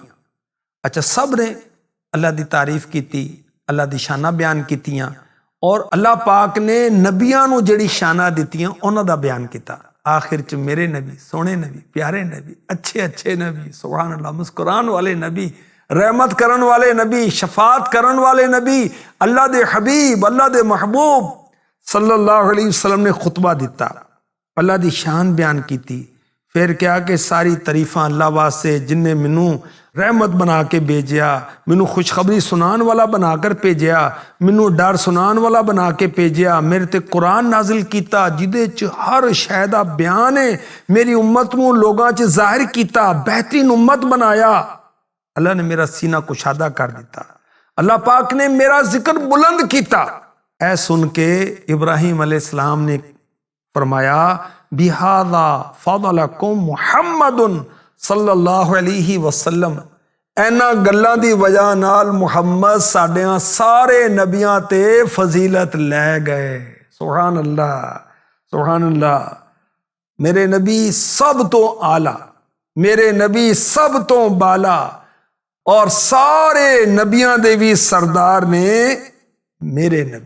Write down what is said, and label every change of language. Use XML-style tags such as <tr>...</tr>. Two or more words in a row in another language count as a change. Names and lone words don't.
<pa>اچھا، سب نے اللہ کی تعریف کی، اللہ کی شاناں بیان کیتیاں اور اللہ پاک نے نبیاں نوں جہڑی شاناں دتیاں انہاں دا بیان کیا. آخر چ میرے نبی، سوہنے نبی، پیارے نبی، اچھے اچھے نبی,</pa> <ar>سبحان الله,</ar> <pa>مسکران والے نبی، رحمت کرن والے نبی، شفاعت کرن والے نبی، اللہ دے حبیب، اللہ دے محبوب</pa> <ar>صلى الله عليه وسلم</ar> <pa>نے خطبہ دتا، اللہ کی شان بیان کی. پھر کیا کہ ساری تعریفاں اللہ واسطے جنہیں مینوں رحمت بنا کے بھیجیا، مینوں خوشخبری سنان والا بناکر بھیجیا، مینوں ڈر سنان والا بنا کے بھیجیا، میرے تے قرآن نازل کیا جدے چ ہر شے دا بیان ہے، میری امت نوں لوگاں چ ظاہر کیا، بہترین امت بنایا. اللہ نے میرا سینہ کشادہ کر دتا، اللہ پاک نے میرا ذکر بلند کیا. اے سن کے ابراہیم علیہ السلام نے فرمایا,</pa> <ar>بهذا فضلكم محمد صلى الله عليه وسلم,</ar> <pa>انہاں گلاں دی وجہ نال محمد ساڈیاں سارے نبیاں تے فضیلت لے گئے.</pa> <ar>سبحان الله، سبحان الله.</ar> <pa>میرے نبی سب توں اعلیٰ، میرے نبی سب توں بالا اور سارے نبیاں دے بھی سردار نے میرے نبی.</pa>